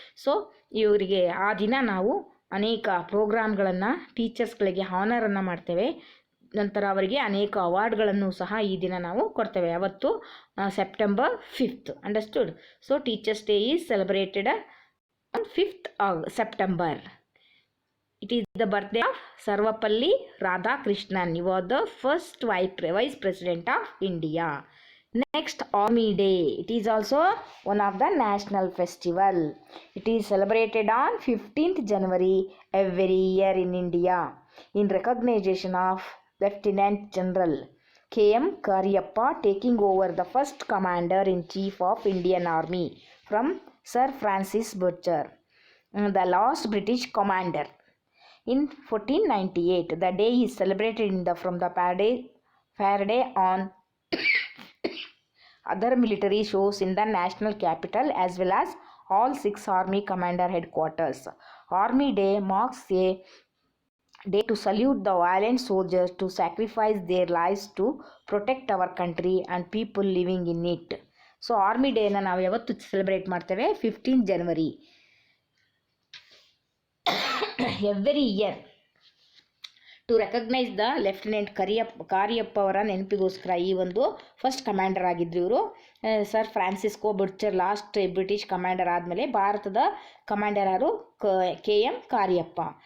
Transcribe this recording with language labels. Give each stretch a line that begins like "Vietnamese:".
Kannada: So ಇವರಿಗೆ ಆ ದಿನ ನಾವು ಅನೇಕ ಪ್ರೋಗ್ರಾಮ್ಗಳನ್ನು, ಟೀಚರ್ಸ್ಗಳಿಗೆ ಹಾನರನ್ನು ಮಾಡ್ತೇವೆ. ನಂತರ ಅವರಿಗೆ ಅನೇಕ ಅವಾರ್ಡ್ಗಳನ್ನು ಸಹ ಈ ದಿನ ನಾವು ಕೊಡ್ತೇವೆ. ಅವತ್ತು
English: September 5th. Understood? So teachers day is celebrated on 5th September. It is the birthday of Sarvapalli Radhakrishnan. He was the first vice president of India. Next, Army Day. It is also one of the national festival. It is celebrated on 15th January every year in India in recognition of Lieutenant General K.M. Karyappa taking over the first Commander-in-Chief of Indian Army from Sir Francis Butcher, the last British commander. In 1498, the day is celebrated from the parade on other military shows in the national capital as well as all 6 army commander headquarters. Army Day marks a day to salute the valiant soldiers to sacrifice their lives to protect our country and people living in it.
Kannada: So army ಡೇನ ನಾವು ಯಾವತ್ತು celebrate ಮಾಡ್ತೇವೆ 15 ಜನವರಿ
English: every year to recognise the lieutenant
Kannada: Cariappa ಅವರ ನೆನಪಿಗೋಸ್ಕರ ಈ ಒಂದು first commander ಆಗಿದ್ದರು ಇವರು. Sir Francisco ಬುಟ್ಚರ್ last British commander ಆದಮೇಲೆ ಭಾರತದ ಕಮಾಂಡರ್ ಯಾರು KM ಕಾರಿಯಪ್ಪ.